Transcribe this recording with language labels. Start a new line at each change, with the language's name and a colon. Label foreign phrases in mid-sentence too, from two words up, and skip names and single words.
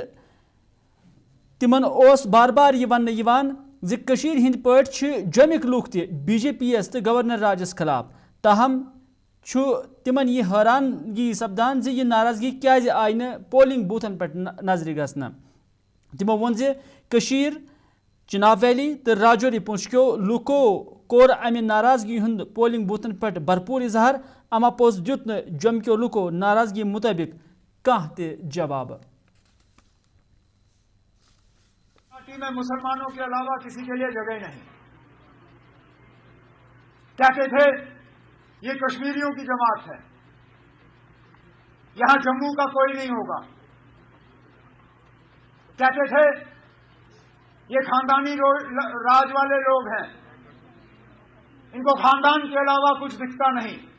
Kashmiri: تمن اوس بار بار یہ ون کشیر ہند پاٹ جومک لوک تہ بی جے پی یس تو گورنر راجس خلاف تاہم تمن یہ حیرانگی سپدان یہ ناراضگی کیازِ آئی نہ پولنگ بوتھن پہ نظر گھنہ تمو وون کشیر چناب ویلی تو راجوری پونچھ کیو لوکو کور امہ ناراضگی ہند پولنگ بوتھن پہ بھرپور اظہار اما پوز دیت جوم کیو لوکو ناراضگی مطابق کانہ تہ جواب
Urdu: پارٹی میں مسلمانوں کے علاوہ کسی کے لیے جگہ نہیں کہتے تھے یہ کشمیریوں کی جماعت ہے یہاں جموں کا کوئی نہیں ہوگا کہتے تھے یہ خاندانی راج والے لوگ ہیں ان کو خاندان کے علاوہ کچھ دکھتا نہیں